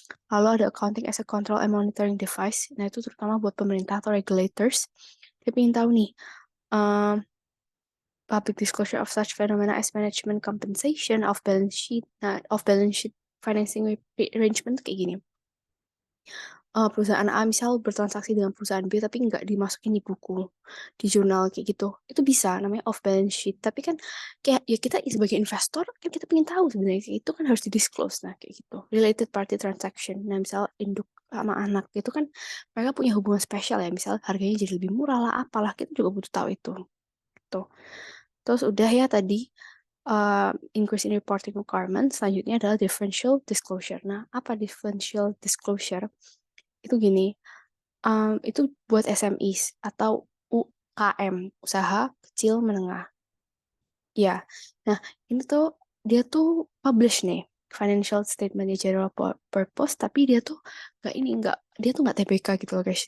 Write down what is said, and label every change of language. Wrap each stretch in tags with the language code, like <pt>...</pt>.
<id>Lalu ada</id> <en>accounting as a control and monitoring device.</en> <id>Nah itu terutama buat pemerintah atau regulators. Dia ingin tahu nih,</id> <en>um, public disclosure of such phenomena as management compensation, off balance sheet financing arrangement</en> <id>kayak gini. Perusahaan A misal bertransaksi dengan perusahaan B tapi nggak dimasukin di buku di jurnal kayak gitu itu bisa namanya off balance sheet tapi kan kayak ya kita sebagai investor kan kita pengen tahu sebenarnya kayak itu kan harus di disclose nah kayak gitu related party transaction nah misal induk sama anak itu kan mereka punya hubungan spesial ya misal harganya jadi lebih murah lah apalah kita juga butuh tahu itu tuh Terus udah ya tadi</id> <en>increase in reporting requirement.</en> <id>Selanjutnya adalah differential disclosure. Nah, apa differential disclosure? Itu gini, itu buat SMEs atau UKM, usaha kecil menengah. Ya, nah ini tuh dia tuh publish nih financial statement general purpose, tapi dia tuh dia tuh nggak TBK gitu loh guys.</id>